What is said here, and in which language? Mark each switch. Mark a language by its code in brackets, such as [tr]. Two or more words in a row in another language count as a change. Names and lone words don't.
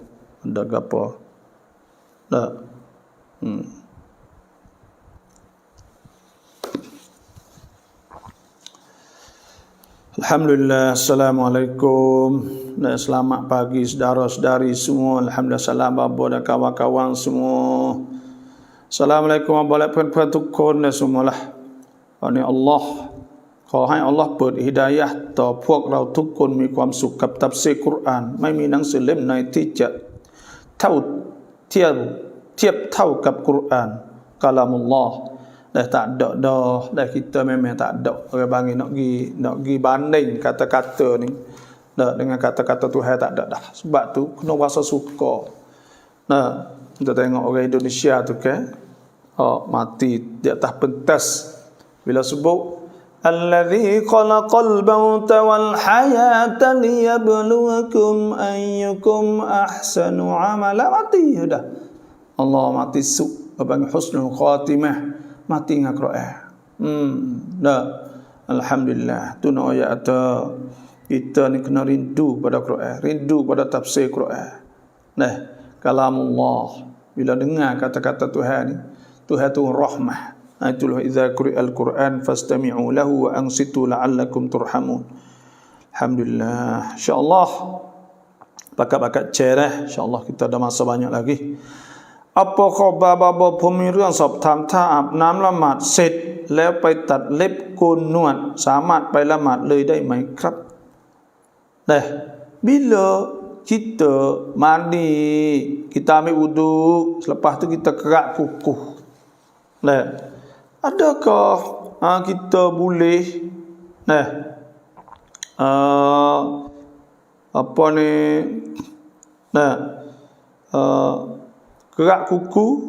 [ms] Ada apa? Alhamdulillah. Assalamualaikum. Selamat pagi saudara-saudari semua. Alhamdulillah, salam babo dan kawan-kawan semua. [ar] السلام عليكم ورحمة الله وبركاته. [ms] Semualah. Ini Allah [th] ขอให้อัลลอฮ์เปิดฮิดายะห์ต่อพวกเราทุกคนมีความสุขกับตัฟซีรกุรอานไม่มีหนังสือเล่มไหนที่จะเทียบเท่ากับกุรอานกะลามุลลอฮ์ [ms] dah tak ada dah kita memang tak ada orang bagi nak gi banding kata-kata ni dengan kata-kata Tuhan, tak ada dah. Sebab tu kena rasa suka. Kita tengok orang Indonesia tu kan mati di atas pentas bila sebut [ar] الذي خلق الموت والحياة ليبلوكم أيكم أحسن عملا, [ms] mati dah. Allah mati panggil [ar] حسن الخاتمة, [ms] mati dengan Quran. Alhamdulillah. Tu nak ayat kita ni kena rindu pada Quran, rindu pada tafsir Quran. Kalamullah. Bila dengar kata-kata Tuhan ni, Tuhan tu rahmah. [ar] Itulah إذا قرئ القرآن فاستمعوا له وأنصتوا لعلكم ترحمون. [ms] Alhamdulillah. Insya-Allah bakat-bakat cerah, insya-Allah kita ada masa banyak lagi. Apa khabar baba [th] ผมมีเรื่องสอบถามถ้าอาบน้ำละหมาดเสร็จแล้วไปตัดเล็บโกนหนวดสามารถไปละหมาดเลยได้ไหมครับ? [ms] Dah, bila kita mandi, kita ambil wudu, selepas tu kita kerak kuku. Dah. Adakah kita boleh apa ni kerak kuku?